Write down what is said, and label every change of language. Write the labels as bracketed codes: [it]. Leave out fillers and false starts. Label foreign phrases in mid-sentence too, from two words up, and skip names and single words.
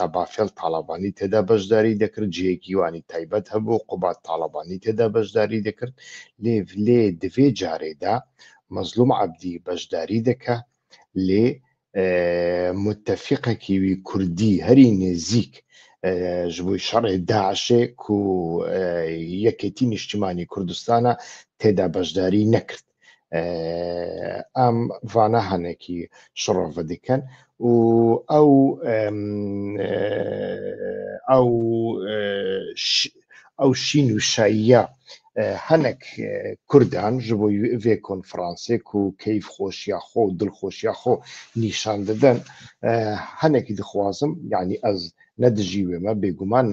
[ku] بافێڵ تاالبانی تێدا بەشداری دەکرد جەیەکی وانی تایبەت هەبوو قوبات تاالبانی تێدا بەشداری دەکرد لێ دوێ جارێدا مەزلوم عەبدی بەشداری دەکە لێ متتەفقێکی کوردی هەری نێزیک ji bo şerê Daişê ku yekêtî niştimanî Kurdistana têda beşdarî nekird em vana henekî şirove dikin û ew şîn û şayiya hinek Kurdan ji bo vê konferansê ku keyfxweşiya xwe û dilxweşiya xwe nîşan didin henekî dixwazim yanî ez nedijî me bêguman